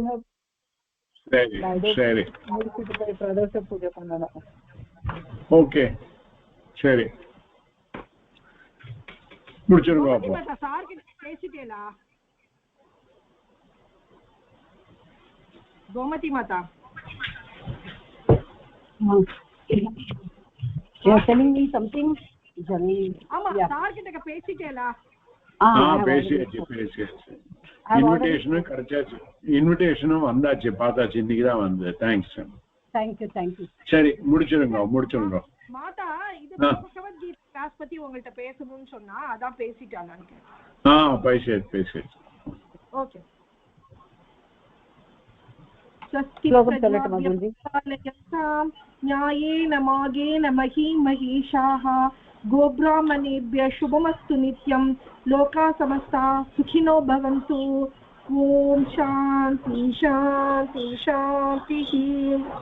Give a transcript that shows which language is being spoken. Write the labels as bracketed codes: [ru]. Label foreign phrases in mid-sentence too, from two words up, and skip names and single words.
[ta] சரி சரி, முடிச்சுட்டு போய் பிரதோஷ பூஜை பண்ணணும். ஓகே சரி, முடிச்சிருங்க. அப்போ சார் கிட்ட பேசிட்டேலா கோமதி மாதா? [en] telling me something. [ta] ஆமா, சார் கிட்ட பேசிட்டேலா? பேசியாச்சு. இன்விடேஷனும் கிடைச்சாச்சு. இன்விடேஷனும் வந்தாச்சு, பார்த்தாச்சு. இன்னைக்கு தான் வந்து. தேங்க்ஸ். தேங்க்யூ. சரி, முடிச்சிருங்க. மாதா, இது பகவத்கீதை கிளாஸ் பத்தி உங்கள்ட்ட பேசணும்னு சொன்னா அதான் பேசிட்டானான்னு. பேசியாச்சு. ஓகே. [sa] न्यायेन मार्गेण महीमहीषाः गोब्राह्मणेभ्यः शुभमस्तु नित्यं लोकाः समस्ताः सुखिनो भवन्तु. ओम शांति शांति शांति.